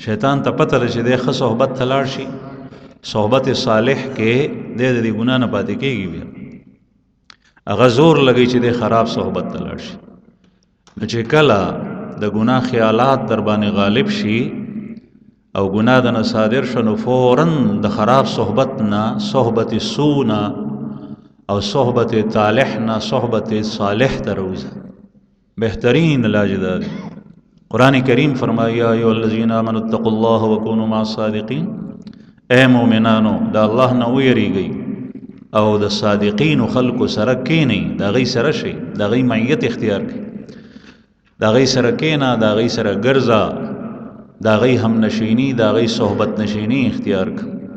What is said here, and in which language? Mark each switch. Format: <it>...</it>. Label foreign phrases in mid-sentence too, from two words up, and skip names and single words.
<ps>شیطان ته پته ده چې دی ښه صحبت ته لاړ شي، صحبت صالح کې دی د دې ګناه نه پاتې کېږي، بیا هغه زور لګوي چې دی خراب صحبت ته لاړ شي. نو چې کله د ګناه خیالات در باندې غالب شي او ګناه دنه صادر شو، نو فوراً د خراب صحبت نه، صحبت سو نه او صحبت طالح نه صحبت صالح ته راوځه. بهترین علاج دا دی. قرآن کریم فرمایي</ps> <ar>یا ایها الذین آمنوا اتقوا الله وکونوا مع الصادقین،</ar> <ps>اے مؤمنانو د الله نه ویریږئ او د صادقینو خلکو سره کینئ، د هغوی سره شئ، د هغوی معیت اختیار کړئ، د هغوی سره کینه، د هغوی سره ګرځه، د هغوی هم نشیني، د هغوی صحبت نشیني اختیار کړه.</ps>